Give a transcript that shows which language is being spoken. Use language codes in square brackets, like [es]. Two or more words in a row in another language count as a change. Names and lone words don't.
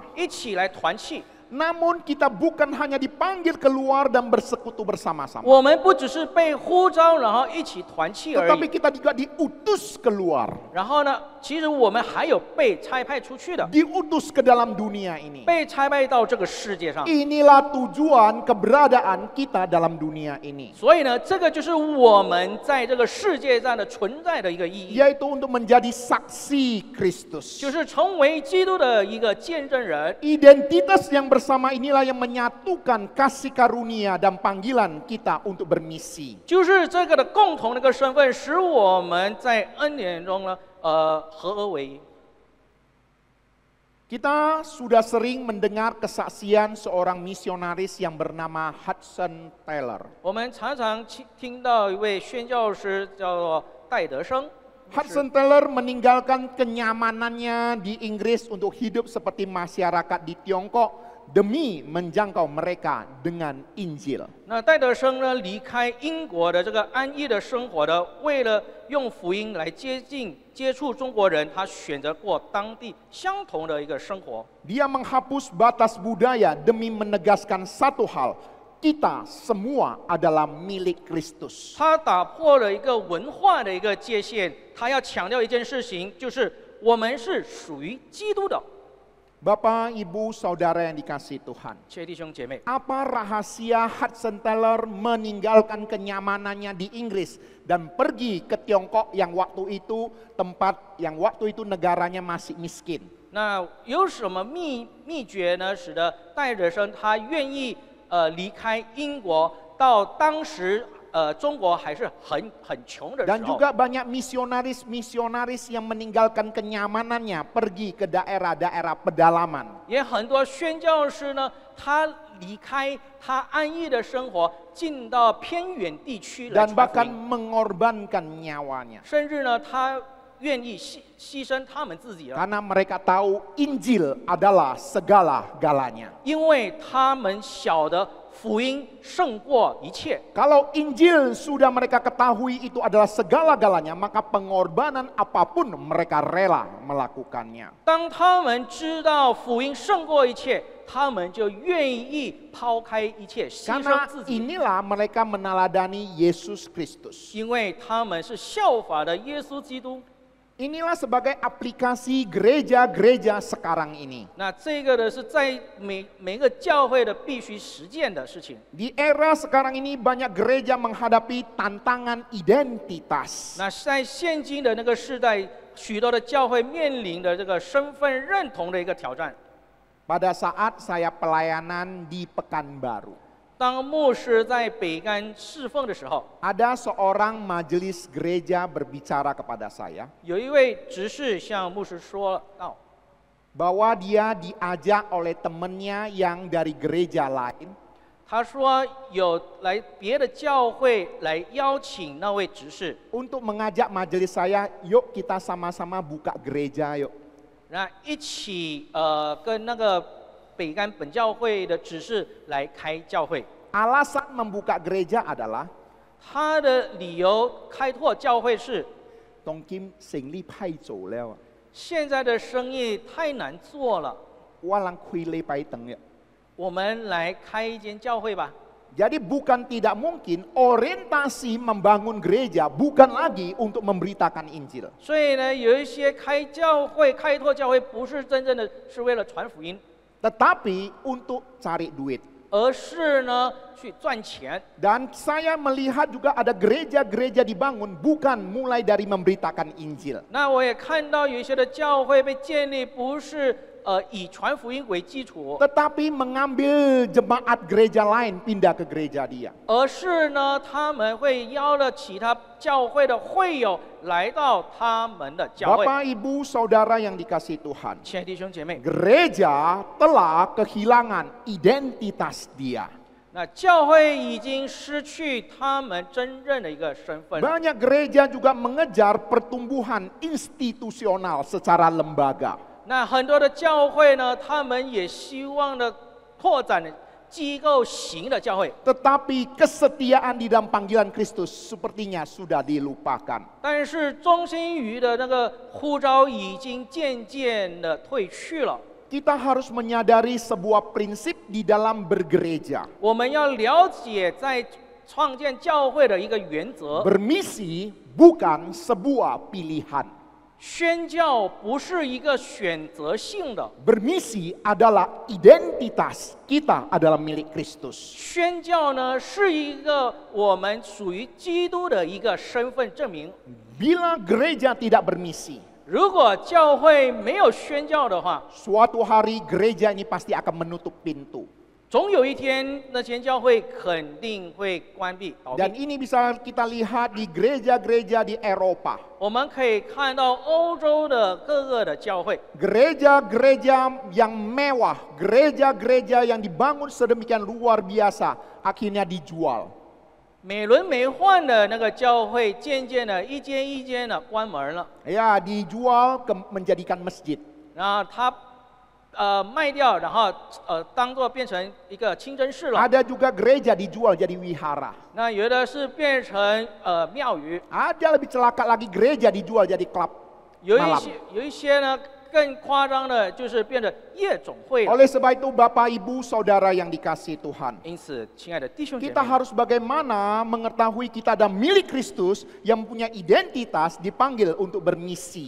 [zh] 一起来团契。 [id] Namun kita bukan hanya dipanggil keluar dan bersekutu bersama-sama. [zh] 我们不只是被呼召，然后一起团契而 [id] Tetapi [zh] 已。 [id] kita juga diutus keluar. [zh] 然后呢，其实我们还有被差派出去的， [id] Diutus ke dalam dunia ini. [zh] 被差派到这个世界上。 [id] Inilah tujuan keberadaan kita dalam dunia ini. [zh] 所以呢，这个就是我们在这个世界上的存在的一个意义， [id] Yaitu untuk menjadi saksi Kristus. [zh] 就是成为基督的一个见证人。 [id] Identitas yang bersama inilah yang menyatukan kasih karunia dan panggilan kita untuk bermisi. [zh] 就是这个的共同的一个身份，使我们在恩典中呢，合而为一。 [id] Kita sudah sering mendengar kesaksian seorang misionaris yang bernama Hudson Taylor. [zh] 我们常常听到一位宣教师叫做戴德生。 [id] Hudson Taylor meninggalkan kenyamanannya di Inggris untuk hidup seperti masyarakat di Tiongkok demi menjangkau mereka dengan Injil. [zh] 那戴德生呢，离开英国的这个安逸的生活的，为了用福音来接触中国人，他选择过当地相同的一个生活。 [id] Dia menghapus batas budaya demi menegaskan satu hal, kita semua adalah milik Kristus. [zh] 他打破了一个文化的一个界限，他要强调一件事情，就是我们是属于基督的。 [id] Bapak, Ibu, Saudara yang dikasihi Tuhan. [zh] 亲爱的弟兄姐妹， [id] Apa rahasia Hudson Taylor meninggalkan kenyamanannya di Inggris dan pergi ke Tiongkok yang waktu itu negaranya masih miskin? [zh] 那有什么秘诀呢，使得戴德生他愿意离开英国，到当时中国还是很穷的 [id] Dan [zh] 时候， [id] juga banyak misionaris-misionaris yang meninggalkan kenyamanannya pergi ke daerah-daerah pedalaman. [zh] 也很多宣教师呢，他离开他安逸的生活，进到偏远地区来 [id] Dan [zh] 传福 [id] bahkan [zh] 音， [id] mengorbankan nyawanya. [zh] 甚至呢，他愿意牺牲他们自己了， [id] Karena mereka tahu Injil adalah segala-galanya. [zh] 因为他们晓得福音胜过一切。 [id] Kalau Injil sudah mereka ketahui itu adalah segala-galanya, maka pengorbanan apapun mereka rela melakukannya. [zh] 当他们知道福音胜过一切，他们就愿意抛开一切，牺牲 [id] Karena [zh] 自己， [id] inilah mereka meneladani Yesus Kristus. [zh] 因为他们是效法的耶稣基督。 [id] Inilah sebagai aplikasi gereja-gereja sekarang ini. [zh] 那这个呢，是在每个教会的必须实践的事情。 [id] Di era sekarang ini banyak gereja menghadapi tantangan identitas. [zh] 那在现今的那个时代，许多的教会面临的这个身份认同的一个挑战。 [id] Pada saat saya pelayanan di Pekanbaru, [zh] 当牧师在北干侍奉的时候， [id] ada seorang majelis gereja berbicara kepada saya [zh] 有一位执事向牧师说道， [id] bahwa dia diajak oleh temannya yang dari gereja lain [zh] 他说有来别的教会来邀请那位执事， [id] untuk mengajak majelis saya, yuk kita sama-sama buka gereja yuk. [zh] 那一起跟那个北干本教会的执事来开教会。 [id] Alasan membuka gereja adalah [zh] 他的理由开拓教会是 Tong Kim sinh li pai zhou liao, 现在的生意太难做了， walang kui le pai teng ya. 我们来开一间教会吧。 [id] Jadi bukan tidak mungkin orientasi membangun gereja bukan lagi untuk memberitakan Injil. [zh] 所以呢，有一些开教会、开拓教会，不是真正的是为了传福音， [id] Tetapi untuk cari duit. [zh] 而是呢去赚钱。 [id] Dan saya melihat juga ada gereja-gereja dibangun bukan mulai dari memberitakan Injil. [zh] 那我也看到有一些的教会被建立，不是以传福音为基础， [id] Tetapi mengambil jemaat gereja lain pindah ke gereja dia. [zh] 而是呢他们会邀了其他教会的会友来到他们的教会。 [id] Bapak, Ibu, Saudara yang dikasihi Tuhan. [zh] 亲爱的弟兄姐妹， [id] Gereja telah kehilangan identitas dia. [zh] 那教会已经失去他们真正的一个身份了。 [id] Banyak gereja juga mengejar pertumbuhan institusional secara lembaga. [zh] 那很多的教会呢，他们也希望呢拓展机构型的教会， [id] Tetapi kesetiaan di dalam panggilan Kristus sepertinya sudah dilupakan. [zh] 但是忠心于的那个呼召已经渐渐的退去了。 [id] Kita harus menyadari sebuah prinsip di dalam bergereja. [zh] 我们要了解在创建教会的一个原则， [id] Bermisi bukan sebuah pilihan. [zh] 宣教不是一个选择性的， [id] Bermisi adalah identitas kita adalah milik Kristus. [zh] 宣教呢是一个我们属于基督的一个身份证明。 [id] Bila gereja tidak bermisi, [zh] 如果教会没有宣教的话， [id] suatu hari gereja ini pasti akan menutup pintu. [zh] 总有一天那间教会肯定会关闭倒 [id] Dan [zh] 闭。 [id] ini bisa kita lihat di gereja-gereja di Eropa. [zh] 我们可以看到欧洲的各个的教会， [id] Gereja-gereja yang mewah, gereja-gereja yang dibangun sedemikian luar biasa, akhirnya dijual. [zh] 美轮美奂的那个教会，渐渐的一间一间的关门了， [id] Ya, dijual menjadikan masjid. [zh] 然后它卖掉，然后当做变成一个清真寺了。 [id] Ada juga gereja dijual jadi wihara. [zh] 那有的是变成庙宇， [id] Ada lebih celaka lagi gereja dijual jadi klub [zh] 有 [id] malam. [zh] 一些呢更夸张的，就是变成夜总会了。 [id] Oleh sebab itu Bapak Ibu Saudara yang dikasihi Tuhan, [zh] 因此，亲爱的弟兄姐 [id] kita [zh] 妹， [id] harus bagaimana mengetahui kita ada milik Kristus yang punya identitas dipanggil untuk bermisi.